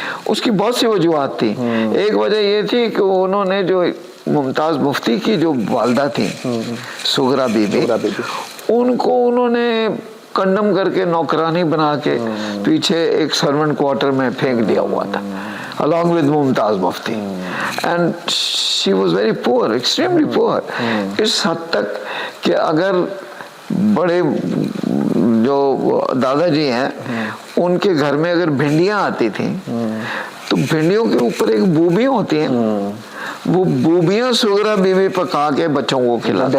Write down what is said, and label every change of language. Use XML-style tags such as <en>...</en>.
<ur>اس کی بہت سی وجوہات تھی. ایک وجہ یہ تھی کہ انہوں نے جو ممتاز مفتی کی جو والدہ تھی سغرا بی بی, ان کو انہوں نے کنڈم کر کے نوکرانی بنا کے پیچھے ایک سرونٹ کوارٹر میں پھینک دیا ہوا تھا</ur> <en>along with</en> <ur>Mumtaz Mufti.</ur> <en>and she was very poor, extremely poor.</en> <ur>اس حد تک کہ اگر بڑے جو دادا جی ہیں ان کے گھر میں اگر بھنڈیاں آتی تھیں تو بھنڈیوں کے اوپر ایک بوبی ہوتی ہیں, وہ بوبیاں سغرا بیوی پکا کے بچوں کو کھلاتی،</ur>